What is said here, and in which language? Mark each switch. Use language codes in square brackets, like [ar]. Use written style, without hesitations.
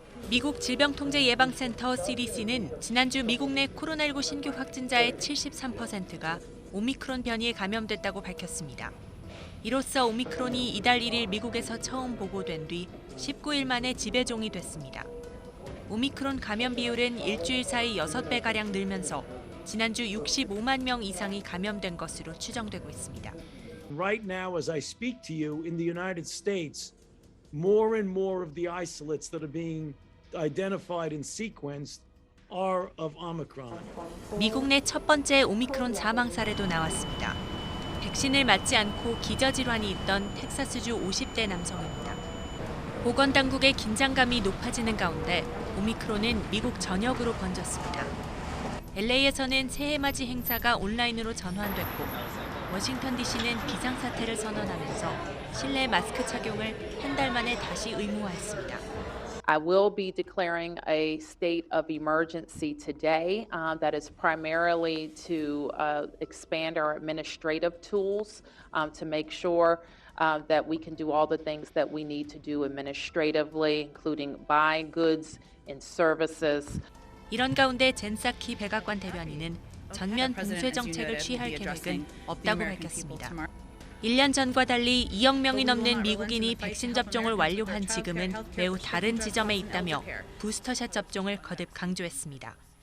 [ko] 미국 질병통제예방센터 CDC는 지난주 미국 내 코로나19 신규 확진자의 73%가 오미크론 변이에 감염됐다고 밝혔습니다. 이로써 오미크론이 이달 1일 미국에서 처음 보고된 뒤 19일 만에 지배종이 됐습니다. 오미크론 감염 비율은 일주일 사이 6배가량 늘면서 지난주 65만 명 이상이 감염된 것으로 추정되고 있습니다. [en] Right now, as I speak to you in the United States, more and more of the isolates that are being identified and sequenced are of Omicron. [ko] 미국 내 첫 번째 오미크론 사망 사례도 나왔습니다. 백신을 맞지 않고 기저질환이 있던 텍사스주 50대 남성입니다. 보건당국의 긴장감이 높아지는 가운데 오미크론은 미국 전역으로 번졌습니다. LA에서는 새해맞이 행사가 온라인으로 전환됐고 워싱턴 DC는 비상사태를 선언하면서 실내 마스크 착용을 한 달 만에 다시 의무화했습니다. [en] I will be declaring a state of emergency today that is primarily to expand our administrative tools to make sure that we can do all the things that we need to do administratively, including buying goods and services. [ko] 이런 가운데 젠 사키 백악관 대변인은 전면 봉쇄 정책을 취할 계획은 없다고 밝혔습니다. 1년 전과 달리 2억 명이 넘는 미국인이 백신 접종을 완료한 지금은 매우 다른 지점에 있다며 부스터샷 접종을 거듭 강조했습니다.